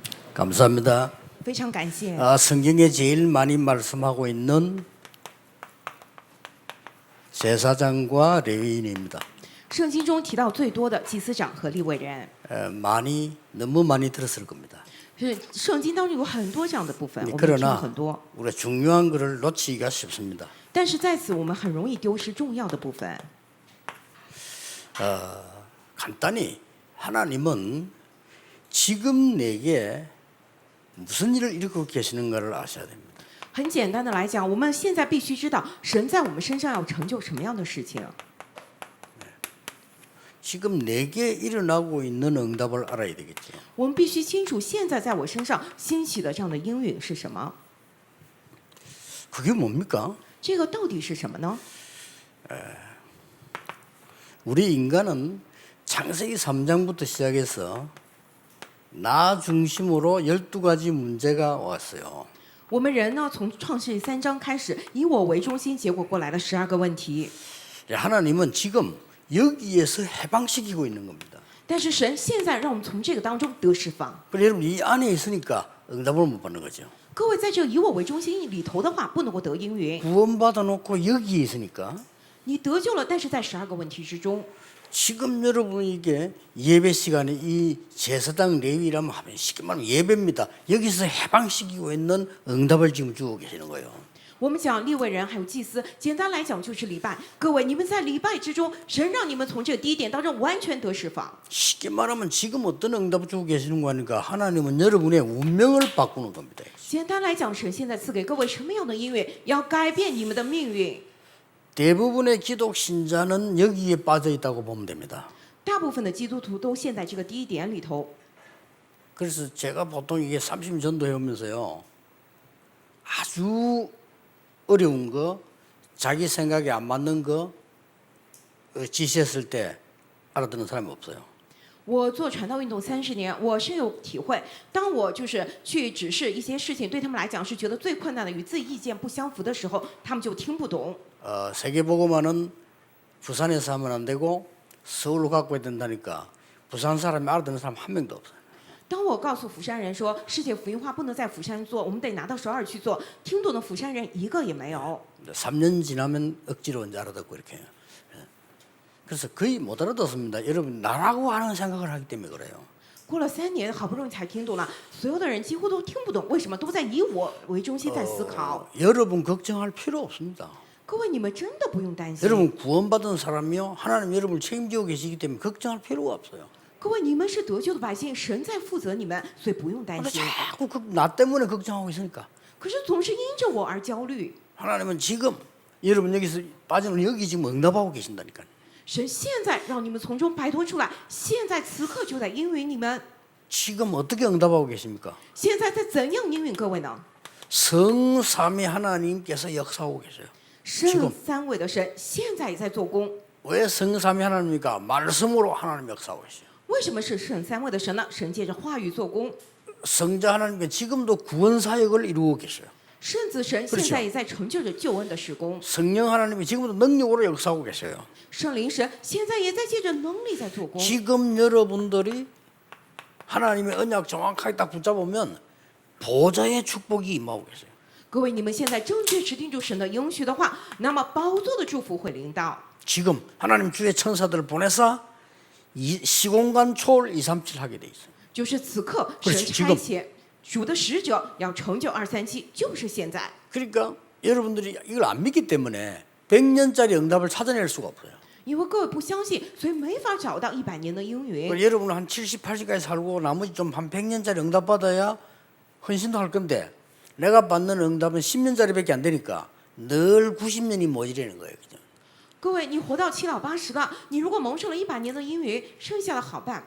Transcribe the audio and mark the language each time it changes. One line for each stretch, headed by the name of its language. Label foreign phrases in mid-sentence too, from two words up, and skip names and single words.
Korean: 감사합니다.
Chinese: 非常感谢。
Korean: 성경에 제일 많이 말씀하고 있는 제사장과 레위인입니다.
Chinese: 圣经中提到最多的祭司长和利未人，
Korean: 너무 많이 들었을 겁니다.
Chinese: 是圣经当中有很多这样的部分，我们听了
Korean: 그러나
Chinese: 很多。
Korean: 우리가 중요한 것을 놓치기가 쉽습니다.
Chinese: 但是在此，我们很容易丢失重要的部分。
Korean: 간단히 하나님은 지금 내게 무슨 일을 이루고 계시는가를 아셔야 됩니다.
Chinese: 很简单的来讲，我们现在必须知道神在我们身上要成就什么样的事情。
Korean: 지금 내게 일어나고 있는 응답을 알아야 되겠죠.
Chinese: 我们必须清楚现在在我身上兴起的这样的应允是什么。
Korean: 그게 뭡니까?
Chinese: 这个到底是什么呢？
Korean: 우리 인간은 창세기 3장부터 시작해서 나 중심으로 12가지 문제가 왔어요.
Chinese: 我们人呢，从创世3章开始，以我为中心，结果过来了12个问题。
Korean: 하나님은 지금 여기에서 해방시키고 있는 겁니다.
Chinese: 但是神现在让我们从这个当中得释放。
Korean: 그래서 여러분 이 안에 있으니까 응답을 못 받는 거죠.
Chinese: 各位在这以我为中心里头的话，不能够得应允。
Korean: 구원받아 놓고 여기에 있으니까
Chinese: 你得救了，但是在12个问题之中，
Korean: 지금 여러분에게 예배 시간에 이 제사장 레위라면 하면 쉽게 말하면 예배입니다. 여기서 해방시키고 있는 응답을 지금 주고 계시는 거예요.
Chinese: 我们讲利未人还有祭司，简单来讲就是礼拜。各位，你们在礼拜之中，神让你们从这个第一点当中完全得释放。
Korean: 쉽게 말하면 지금 어떤 응답을 주고 계시는 거니까 하나님은 여러분의 운명을 바꾸는 겁니다.
Chinese: 简单来讲，神现在赐给各位什么样的音乐，要改变你们的命运。
Korean: 대부분의 기독 신자는 여기에 빠져 있다고 보면 됩니다.
Chinese: 大部分的基督徒都陷在这个第一点里头。
Korean: 그래서 제가 보통 이게 30년 전도해 오면서요. 아주 어려운 거, 자기 생각에 안 맞는 거 지시했을 때 알아듣는 사람이 없어요.
Chinese: 我做传道运动30年，我深有体会。当我就是去指示一些事情，对他们来讲是觉得最困难的，与自己意见不相符的时候，他们就听不懂。
Korean: 세계복음화는 부산에서 하면 안 되고 서울로 갖고 해야 된다니까 부산 사람이 알아듣는 사람 한 명도 없어요.
Chinese: 当我告诉釜山人说世界福音化不能在釜山做，我们得拿到首尔去做，听懂的釜山人一个也没有。
Korean: 3년 지나면 억지로 이제 알아듣고 이렇게 해요. 그래서 거의 못 알아듣습니다. 여러분 나라고 하는 생각을 하기 때문에 그래요.
Chinese: 过了3年，好不容易才听懂了，所有的人几乎都听不懂，为什么？都在以我为中心在思考。
Korean: 여러분 걱정할 필요 없습니다.
Chinese: 各位，你们真的不用担心。
Korean: 여러분 구원받은 사람이요. 하나님 여러분을 책임지고 계시기 때문에 걱정할 필요가 없어요.
Chinese: 各位，你们是得救的百姓，神在负责你们，所以不用担
Korean: 근데
Chinese: 心。
Korean: 자꾸 나 때문에 걱정하고 있으니까
Chinese: 可是总是因着我而焦虑。
Korean: 하나님은 지금 여러분 여기서 빠지는 여기 지금 응답하고 계신다니까요.
Chinese: 神现在让你们从中摆脱出来，现在此刻就在应允你们。
Korean: 지금 어떻게 응답하고 계십니까?
Chinese: 现在在怎样应允各位呢？
Korean: 성삼위 하나님께서 역사하고 계세요.
Chinese: 圣三位的神现在也在做工。
Korean: 왜 성삼위 하나님입니까? 말씀으로 하나님 역사하고 계세요.
Chinese: 为什么是圣三位的神呢？神借着话语做工。
Korean: 성자 하나님께 지금도 구원 사역을 이루고 계세요.
Chinese: 圣子神现在也在成就着救恩的事工。
Korean: 성령 하나님이 지금도 능력으로 역사하고 계세요.
Chinese: 圣灵神现在也在借着能力在做工。
Korean: 지금 여러분들이 하나님의 언약 정확하게 딱 붙잡으면 보좌의 축복이 임하고 계세요.
Chinese: 各位，你们现在正确持定住神的应许的话，那么宝座的祝福会临到。
Korean: 지금 하나님 주의 천사들을 보내서 시공간 초월 237 하게 돼 있어요.
Chinese: 就是此刻
Korean: 그렇지
Chinese: 神
Korean: 지금
Chinese: 差遣主的使者要成就237，就是现在。
Korean: 그러니까 여러분들이 이걸 안 믿기 때문에 100년짜리 응답을 찾아낼 수가 없어요.
Chinese: 因为各位不相信，所以没法找到100年的应允。
Korean: 여러분은 한 70, 80까지 살고 나머지 좀 한 100년짜리 응답 받아야 헌신도 할 건데 내가 받는 응답은 10년짜리밖에 안 되니까 늘 90년이 모자라는 거예요. 그죠?
Chinese: 各位，你活到7老80了，你如果蒙受了100年的应允，剩下的好办。